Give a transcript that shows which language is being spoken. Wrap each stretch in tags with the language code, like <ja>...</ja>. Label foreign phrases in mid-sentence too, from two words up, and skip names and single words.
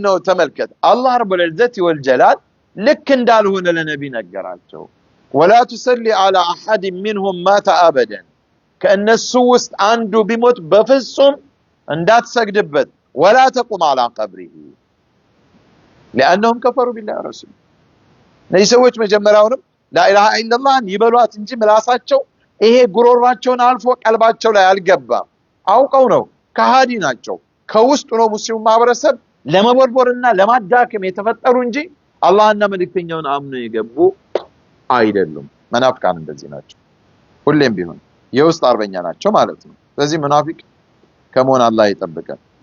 <am>ነው ተመልከት አላህ ረቡል ዒዘቲ ወልጀላል ልክ እንዳልሆነ ለነብይ ነገራቸው።</am> <ar>ولا تصلي على احد منهم مات ابدا</ar> <am>ከእነሱ ውስጥ አንዱ ቢሞት በፍጹም እንዳትሰግድበት</am> <ar>ولا تقم على قبره لانهم كفروا بالله ورسوله።</ar> <am>እነዚህ ሰዎች መጀመሪያውንም</am> <ar>لا إله إلا الله</ar> <am>ይበሏት እንጂ ምላሳቸው ይሄ ጉሮሯቸውን አልፎ ቀልባቸው ላይ አልገባም። አውቀው ነው ከሃዲ ናቸው። ከውስጡ ነው ሙስሊሙ ማህበረሰብ ለመቦርቦርና ለማዳከም የተፈጠሩ እንጂ አላህና መልእክተኛውን አምነው የገቡ አይደሉም። መናፍቃን እንደዚህ ናቸው። ሁሌም ቢሆን የውስጥ አርበኛ ናቸው ማለት ነው። ስለዚህ ሙናፊቅ ከመሆን አላህ ይጠብቀን።</am>